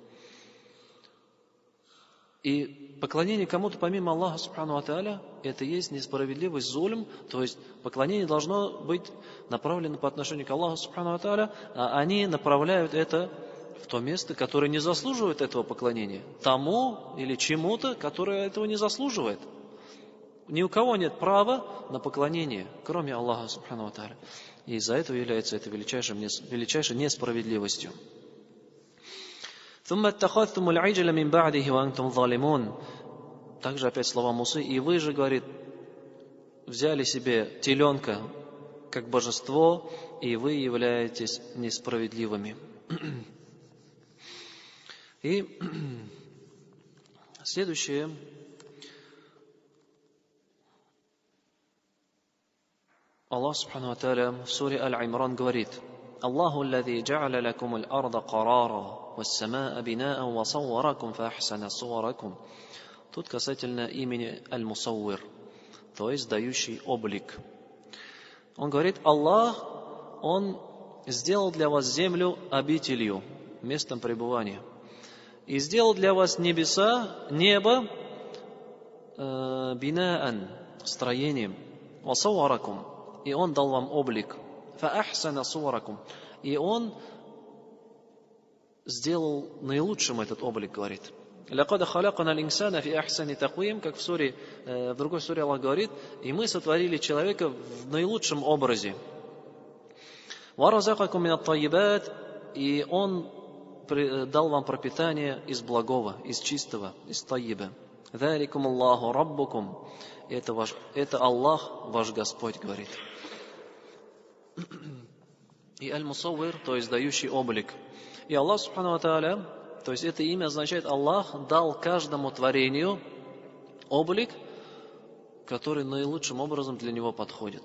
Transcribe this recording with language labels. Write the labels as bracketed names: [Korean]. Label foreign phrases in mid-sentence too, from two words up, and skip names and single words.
[Russian] И поклонение кому-то помимо Аллаха [Arabic] سبحانه وتعالى, [Russian] это есть несправедливость, зульм, то есть поклонение должно быть направлено по отношению к Аллаху [Arabic] سبحانه وتعالى, [Russian] а они направляют это в то место, которое не заслуживает этого поклонения, тому или чему-то, которое этого не заслуживает. Ни у кого нет права на поклонение, кроме Аллаха [Arabic] سبحانه وتعالى. [Russian] И из-за этого является это величайшей несправедливостью. [Arabic] ثم اتخذتم العجل من بعده وأنتم ظالمون. [Russian] Также опять слова Мусы. И вы же, говорит, взяли себе теленка как божество, и вы являетесь несправедливыми. И следующее. Аллах [Arabic] سبحانه وتعالى [Russian] в суре Аль-Имран говорит: [Arabic] الله الذي جعل لكم الأرض قرارا والسماء بناء وصوركم فأحسن صوركم. [Russian] Тут касательно имени Аль-Мусауир, то есть дающий облик. Он говорит: Аллах, Он сделал для вас землю обителью, местом пребывания, и сделал для вас небо бинаан, строением, [Arabic] وصوركم, [Russian] и Он дал вам облик. [Arabic] فَأَحْسَنَ صُوَرَكُمْ. [Russian] И Он сделал наилучшим этот облик, говорит. [Arabic] لَقَدْ خَلَقْنَا الْإِنسَانَ فِي أَحْسَنِ تَقْوِيمٍ, [Russian] как в другой суре Аллах говорит, и мы сотворили человека в наилучшем образе. [Arabic] وَرَزَقَكُمْ مِنَ الطَّيِّبَاتِ, [Russian] и Он дал вам пропитание из благого, из чистого, из тайиба. [Arabic] ذَلِكُمُ اللَّهُ رَبُّكُمْ. [Russian] Это Аллах, ваш Господь, говорит. И Аль-Мусауир, то есть дающий облик. И Аллах [Arabic] سبحانه وتعالى, [Russian] то есть это имя означает: Аллах дал каждому творению облик, который наилучшим образом для него подходит.